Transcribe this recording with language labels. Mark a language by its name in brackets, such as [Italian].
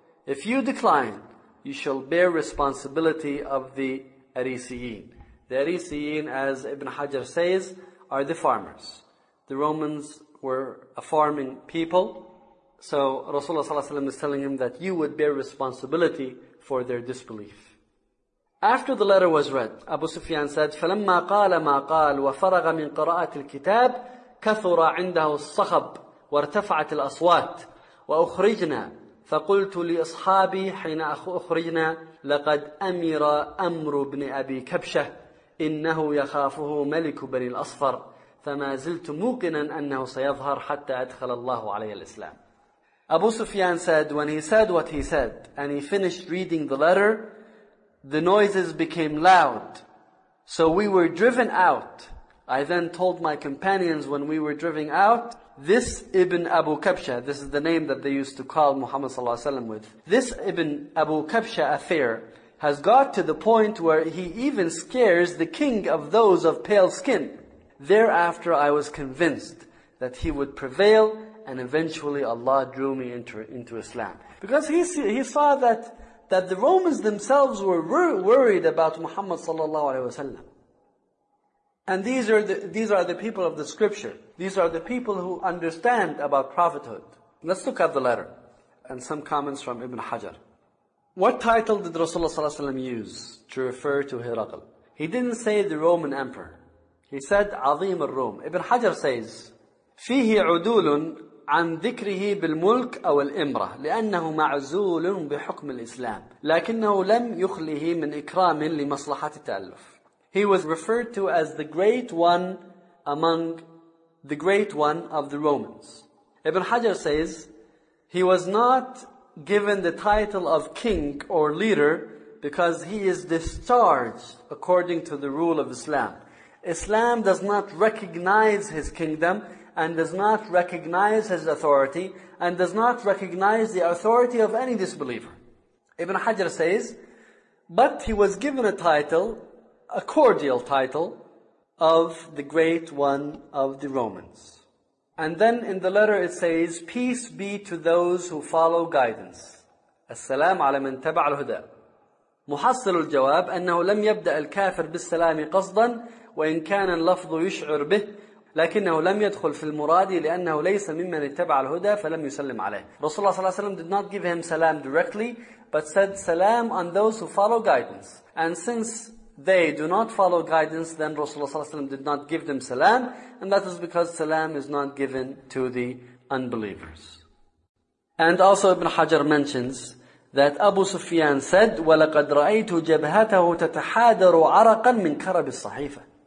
[English] If you decline, you shall bear responsibility of the Arisiyin. The Arisiyin, as Ibn Hajar says, are the farmers. The Romans were a farming people. So Rasulullah ﷺ is telling him that you would bear responsibility for their disbelief. [Arabic] After the letter was read, Abu Sufyan said, فَلَمَّا قَالَ مَا قَالَ وَفَرَغَ مِنْ قَرَاءَةِ الْكِتَابِ كَثُرَ عِنْدَهُ الصَّخَبُ وَارْتَفَعَتِ الْأَصْوَاتِ وَأُخْرِجْنَا فَقُلْتُ لِأَصْحَابِي حِينَ أُخْرِجْنَا لَقَدْ أَمِرَ أَمْرُ بْنِ أَبِي كَبْشَةِ إِنَّهُ يَخَافُهُ مَلِكُ بَنِي الْأَصْفَرِ فَمَا زِلْتُ مُوقِنًا أَنَّهُ سَيَظْهَرْ حَتَّى أَدْخَلَ اللَّهُ عَلَيْهِ الْإِسْلَامِ. [English] Abu Sufyan said, when he said what he said, and he finished reading the letter, the noises became loud. So we were driven out. I then told my companions when we were driven out, this Ibn Abu Kabsha, this is the name that they used to call Muhammad sallallahu alaihi wasallam with, this Ibn Abu Kabsha affair has got to the point where he even scares the king of those of pale skin. Thereafter I was convinced that he would prevail, and eventually Allah drew me into Islam. Because he saw that the Romans themselves were worried about Muhammad sallallahu alaihi wasallam. And these are the people of the scripture. These are the people who understand about prophethood. Let's look at the letter and some comments from Ibn Hajar. What title did Rasulullah sallallahu alaihi wasallam use to refer to Hiraql? He didn't say the Roman emperor. He said Azim al-Rum. [Arabic] Ibn Hajar says, فيه عدول عن ذكره بالملك أو الإمرة لأنه معزول بحكم الإسلام لكنه لم يخله من إكرام لمصلحة التألف. [English] He was referred to as the great one among the great one of the Romans. Ibn Hajar says, he was not given the title of king or leader because he is discharged according to the rule of Islam. Islam does not recognize his kingdom and does not recognize his authority and does not recognize the authority of any disbeliever. Ibn Hajar says, but he was given a title, a cordial title, of the great one of the Romans. And then in the letter it says, peace be to those who follow guidance. [Arabic] السلام على من تبع الهدى. محصل الجواب أنه لم يبدأ الكافر بالسلام قصدا وإن كان اللفظ يشعر به لكنه لم يدخل في المراد لأنه ليس ممن اتبع الهدى فلم يسلم عليه. [English] رسول الله صلى الله عليه وسلم did not give him salam directly, but said salam on those who follow guidance. And since they do not follow guidance, then Rasulullah صلى الله عليه وسلم did not give them salam, and that is because salam is not given to the unbelievers. And also Ibn Hajar mentions that Abu Sufyan said, وَلَقَدْ رَأَيْتُ جَبْهَتَهُ تَتَحَادَرُ عَرَقًا مِنْ كَرَبِ الصَّحِيفَةِ.